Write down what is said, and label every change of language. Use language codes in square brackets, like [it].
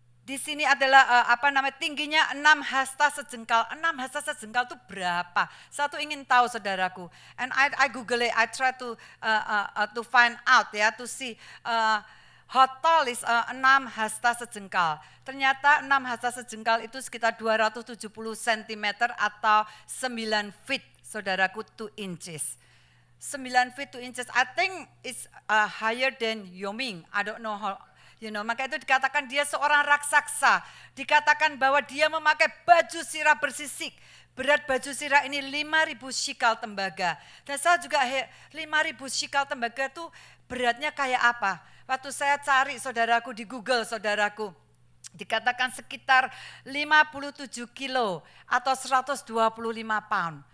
[id] di sini adalah tingginya 6 hasta sejengkal. 6 hasta sejengkal itu berapa? Satu ingin tahu saudaraku. [en] And I Google it, I try to find out ya, to see how tall is 6 hasta sejengkal. Ternyata 6 hasta sejengkal itu sekitar 270 cm atau 9 feet saudaraku, 2 inches. 9 feet 2 inches, I think it's higher than Yoming. I don't know how. [id] Maka itu dikatakan dia seorang raksasa. Dikatakan bahwa dia memakai baju sirah bersisik. Berat baju sirah ini 5.000 shikal tembaga. Dan saya juga 5.000 shikal tembaga itu beratnya kayak apa? Waktu saya cari saudaraku di Google saudaraku, dikatakan sekitar 57 kilo atau 125 pound.